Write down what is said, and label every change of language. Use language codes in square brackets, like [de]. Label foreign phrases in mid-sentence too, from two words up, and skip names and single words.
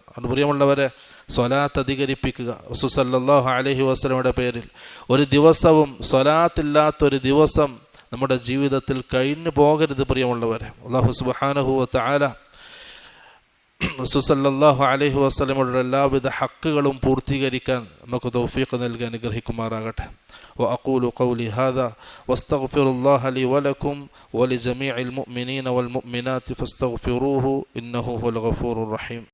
[ml] അത് പ്രിയമുള്ളവരെ, സ്വലാത്ത് അധികരിപ്പിക്കുക. റസൂൽ [ar] صلى الله عليه وسلم [ml] പേരിൽ ഒരു ദിവസവും സ്വലാത്തില്ലാത്തൊരു ദിവസം നമ്മുടെ ജീവിതത്തിൽ കഴിഞ്ഞു പോകരുത്. പ്രിയമുള്ളവരെ, [ar] الله سبحانه وتعالى [ml] റസൂൽ [ar] صلى الله عليه وسلم [ml] എല്ലാവിധ ഹക്കുകളും പൂർത്തീകരിക്കാൻ നമുക്ക് തൗഫീഖ് നൽകി അനുഗ്രഹിക്കുമാറാകട്ടെ. [ar] وأقول قولي هذا واستغفر الله لي ولكم ولجميع المؤمنين والمؤمنات فاستغفروه إنه هو الغفور الرحيم.